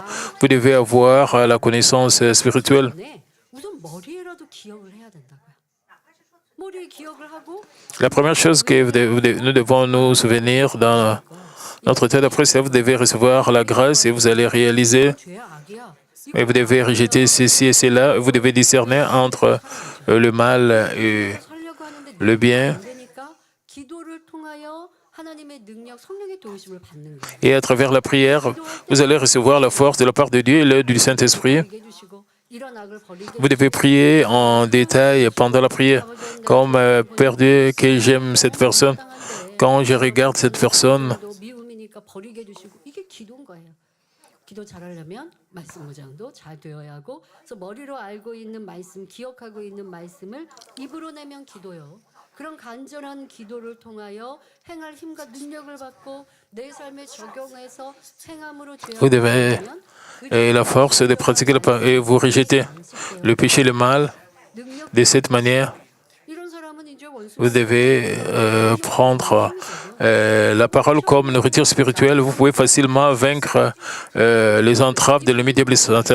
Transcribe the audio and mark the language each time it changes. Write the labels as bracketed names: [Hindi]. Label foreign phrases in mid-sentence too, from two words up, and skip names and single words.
[French] Vous devez avoir la connaissance spirituelle. La première chose que nous devons nous souvenir dans notre tête après, c'est que vous devez recevoir la grâce et vous allez réaliser. Et vous devez rejeter ceci et cela. Vous devez discerner entre le mal et le bien. [Korean] 능력, 성령의 도우심을 받는 거예요. [French] Et à travers la prière, vous allez recevoir la force de la part de Dieu et l'aide du Saint-Esprit. [Korean] 버리게 해주시고, 이런 악을 버리게 [French] Vous devez [Korean] 해주시고, [French] prier en détail pendant la prière. Comme Père Dieu, que j'aime cette personne. Quand je regarde cette personne, [Korean] 미움이니까 버리게 해주시고, 이게 기도인 거예요. 기도 잘하려면 말씀 무장도 잘 되어야 하고, 그래서 머리로 알고 있는 말씀, 기억하고 있는 말씀을 입으로 내면 기도요. 그런 간절한 기도를 통하여 행할 힘과 능력을 받고 내 삶에 적용해서 행함으로 [French] vous devez la force de pratiquer la parole et vous rejetez le péché et le mal. De cette manière, vous devez prendre la parole comme nourriture spirituelle. Vous pouvez facilement vaincre les entraves de l'ennemi diable et Satan.